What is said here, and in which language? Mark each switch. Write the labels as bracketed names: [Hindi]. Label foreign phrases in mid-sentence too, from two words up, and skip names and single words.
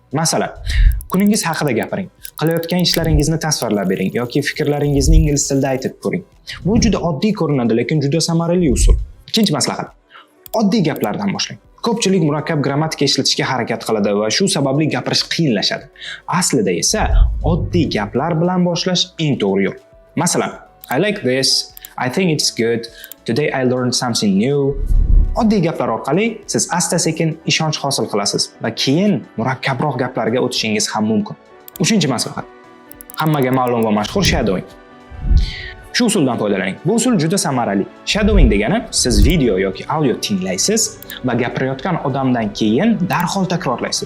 [Uzbek] Masalan, kuningiz haqida gapiring. Qilayotgan ishlaringizni tasvirlab bering yoki fikrlaringizni ingliz tilida aytib ko'ring. Bu juda oddiy ko'rinadi, lekin juda samarali usul. Ikkinchi maslahat: oddiy gaplardan boshlang. Ko'pchilik murakkab grammatika ishlatishga harakat qiladi va shu sababli gapirish qiyinlashadi. Aslida esa oddiy gaplar bilan boshlash eng to'g'ri yo'l. Masalan, [English] I like this, I think it's good, today I learned something new. [Uzbek] Oddiy gaplar orqali siz asta-sekin ishonch hosil qilasiz va keyin murakkabroq gaplarga o'tishingiz ham mumkin. Uchinchi maslahat: hammaga ma'lum va mashhur shadowing. Shu usuldan foydalaning. Bu usul juda samarali. Shadowing degani siz video yoki audio tinglaysiz va gapirayotgan odamdan keyin darhol takrorlaysiz.